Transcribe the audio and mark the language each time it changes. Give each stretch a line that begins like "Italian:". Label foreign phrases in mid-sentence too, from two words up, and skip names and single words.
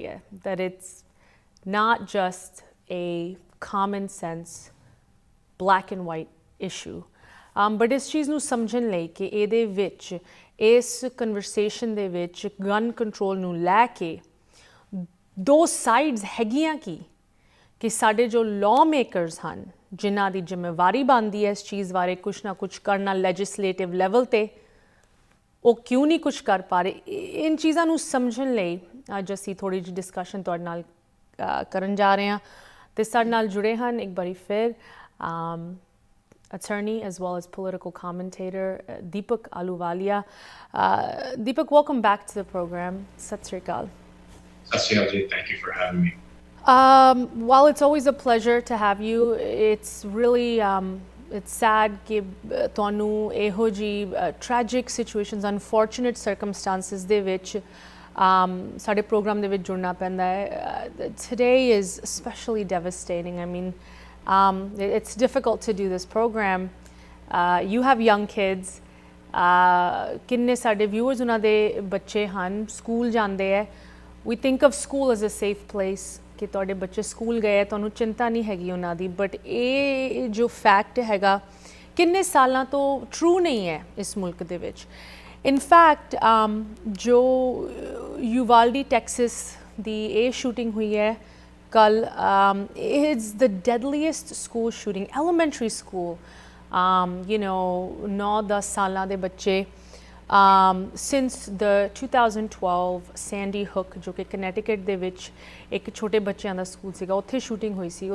Punjabi: ਹੈ,
English: that it's not just a common sense black and white issue, but
Punjabi: ਇਸ ਚੀਜ਼ ਨੂੰ ਸਮਝਣ ਲਈ ਕਿ ਇਹਦੇ ਵਿੱਚ ਇਸ ਕਨਵਰਸੇਸ਼ਨ ਦੇ ਵਿੱਚ
English: gun control
Punjabi: ਨੂੰ ਲੈ ਕੇ ਦੋ ਸਾਈਡਸ ਹੈਗੀਆਂ ਕਿ ਸਾਡੇ ਜੋ
English: law makers
Punjabi: ਹਨ ਜਿਨ੍ਹਾਂ ਦੀ ਜ਼ਿੰਮੇਵਾਰੀ ਬਣਦੀ ਹੈ ਇਸ ਚੀਜ਼ ਬਾਰੇ ਕੁਛ ਨਾ ਕੁਛ ਕਰਨਾ
English: legislative level
Punjabi: 'ਤੇ, ਉਹ ਕਿਉਂ ਨਹੀਂ ਕੁਛ ਕਰ ਪਾ ਰਹੇ। ਇਨ ਚੀਜ਼ਾਂ ਨੂੰ ਸਮਝਣ ਲਈ ਅੱਜ ਅਸੀਂ ਥੋੜ੍ਹੀ ਜਿਹੀ ਡਿਸਕਸ਼ਨ ਤੁਹਾਡੇ ਨਾਲ ਕਰਨ ਜਾ ਰਹੇ ਹਾਂ ਅਤੇ ਸਾਡੇ ਨਾਲ ਜੁੜੇ ਹਨ ਇੱਕ ਵਾਰੀ ਫਿਰ
English: attorney as well as political commentator
Punjabi: Deepak Ahluwalia.
English: Deepak, welcome back to the program.
Punjabi: ਸਤ ਸ੍ਰੀ ਅਕਾਲ. ਸਤ ਸ੍ਰੀ ਅਕਾਲ ਜੀ,
English: thank you for having me. Well, it's always a pleasure to have you. It's really it's sad
Punjabi: ਕਿ ਤੁਹਾਨੂੰ ਇਹੋ ਜਿਹੀ
English: tragic situations, unfortunate circumstances
Punjabi: ਦੇ ਵਿੱਚ ਸਾਡੇ program ਦੇ ਵਿੱਚ ਜੁੜਨਾ ਪੈਂਦਾ ਹੈ.
English: Today is especially devastating. I mean, it's difficult to do this program. You have young kids.
Punjabi: ਕਿੰਨੇ ਸਾਡੇ viewers ਉਹਨਾਂ ਦੇ ਬੱਚੇ ਹਨ, ਸਕੂਲ ਜਾਂਦੇ ਹੈ.
English: We think of school as a safe place
Punjabi: ਕਿ ਤੁਹਾਡੇ ਬੱਚੇ ਸਕੂਲ ਗਏ, ਤੁਹਾਨੂੰ ਚਿੰਤਾ ਨਹੀਂ ਹੈਗੀ ਉਹਨਾਂ ਦੀ, ਬਟ ਇਹ ਜੋ ਫੈਕਟ ਹੈਗਾ ਕਿੰਨੇ ਸਾਲਾਂ ਤੋਂ ਟਰੂ ਨਹੀਂ ਹੈ ਇਸ ਮੁਲਕ ਦੇ ਵਿੱਚ.
English: in fact
Punjabi: ਜੋ ਯੂਵਾਲਡੀ ਟੈਕਸਸ ਦੀ ਇਹ ਸ਼ੂਟਿੰਗ ਹੋਈ ਹੈ ਕੱਲ,
English: it's the deadliest school shooting, elementary school,
Punjabi: 9-10 ਸਾਲਾਂ ਦੇ ਬੱਚੇ
English: since the 2012 Sandy Hook
Punjabi: ਜੋ ਕਿ ਕਨੈਟੀਕਟ ਦੇ ਵਿੱਚ ਇੱਕ ਛੋਟੇ ਬੱਚਿਆਂ ਦਾ ਸਕੂਲ ਸੀਗਾ, ਉੱਥੇ ਸ਼ੂਟਿੰਗ ਹੋਈ ਸੀ.